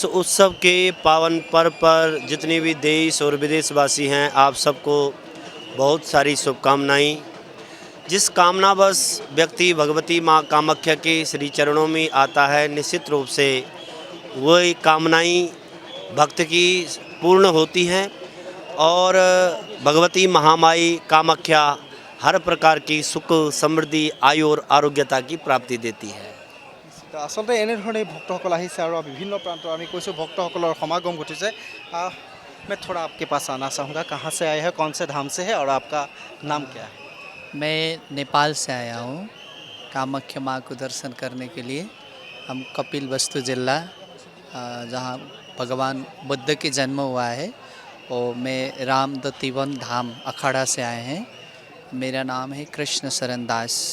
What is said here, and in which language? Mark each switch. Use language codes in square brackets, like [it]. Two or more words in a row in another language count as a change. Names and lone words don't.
[hi] उत्सव के पावन पर्व पर जितने भी देश और विदेशवासी हैं आप सबको बहुत सारी शुभकामनाएं जिस कामनावश व्यक्ति भगवती माँ कामाख्या के श्री चरणों में आता है निश्चित रूप से वही कामनाएं भक्त की पूर्ण होती हैं और भगवती महामाई कामाख्या हर प्रकार की सुख समृद्धि आयु और आरोग्यता की प्राप्ति देती है [as] আচলতে এনেধৰণে ভক্তসকল আহিছে আৰু বিভিন্ন প্ৰান্তৰ আমি কৈছোঁ ভক্তসকলৰ সমাগম ঘটিছে [hi] मैं थोड़ा आपके पास आना चाहूँगा कहाँ से आए हैं कौन से धाम से है और आपका नाम क्या है मैं नेपाल से आया हूँ कामाख्या माँ को दर्शन करने के लिए हम कपिल वस्तु जिला जहाँ भगवान बुद्ध की जन्म हुआ है और मैं रामदत्तीवन धाम अखाड़ा से आए हैं मेरा नाम है कृष्ण शरण दास